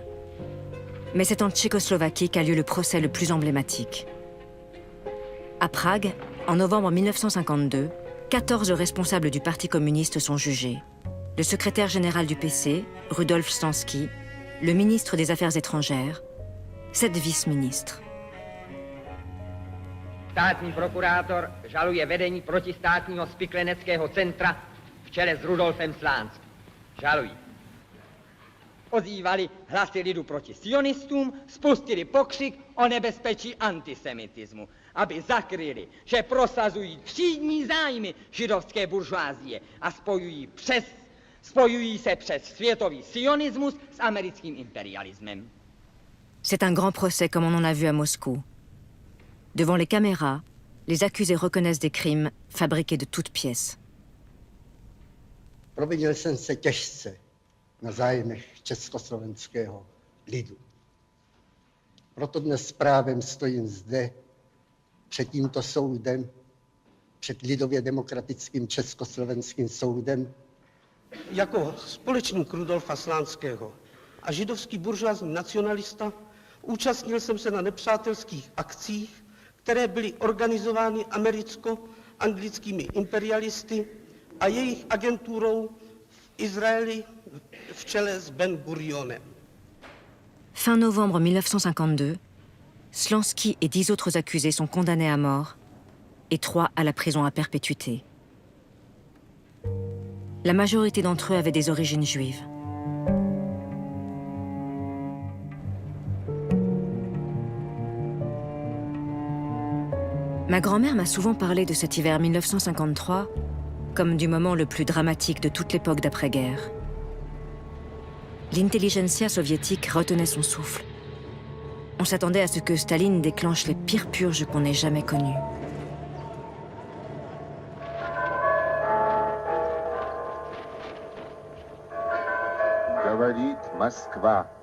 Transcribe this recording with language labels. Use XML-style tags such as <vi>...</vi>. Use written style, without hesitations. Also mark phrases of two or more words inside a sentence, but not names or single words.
<fr>Mais c'est en Tchécoslovaquie qu'a lieu le procès le plus emblématique. À Prague, en novembre 1952, 14 responsables du Parti communiste sont jugés. Le secrétaire général du PC, Rudolf Stansky, le ministre des Affaires étrangères, 7 vice-ministres.</fr> <cs>Státní prokurátor žaluje vedení protistátního spikleneckého centra v čele s Rudolfem Slánským. Žalují. Ozývali hlasy lidu proti sionistům, spustili pokřik o nebezpečí antisemitismu, aby zakryli, že prosazují třídní zájmy židovské buržoázie a spojují se přes světový sionismus s americkým imperialismem.</cs> <fr>C'est un grand procès comme on en a vu à Moscou. Devant les caméras, les accusés reconnaissent des crimes fabriqués de toutes pièces.</fr> <cs>Provinil jsem se těžce na zájmech československého lidu. Proto dnes s právem stojím zde, před tímto soudem, před lidově demokratickým československým soudem. Jako společník Rudolfa Slánského a židovský buržoazní nacionalista účastnil jsem se na nepřátelských akcích, které byly organizovány americko-anglickými imperialisty a jejich agenturou v Izraeli v čele s Ben Gurionem.</cs> <fr>Fin novembre 1952, Slansky et 10 autres accusés sont condamnés à mort et 3 à la prison à perpétuité. La majorité d'entre eux avaient des origines juives. Ma grand-mère m'a souvent parlé de cet hiver 1953 comme du moment le plus dramatique de toute l'époque d'après-guerre. L'intelligentsia soviétique retenait son souffle. On s'attendait à ce que Staline déclenche les pires purges qu'on ait jamais connues.</fr> <ru>Говорит Москва.</ru>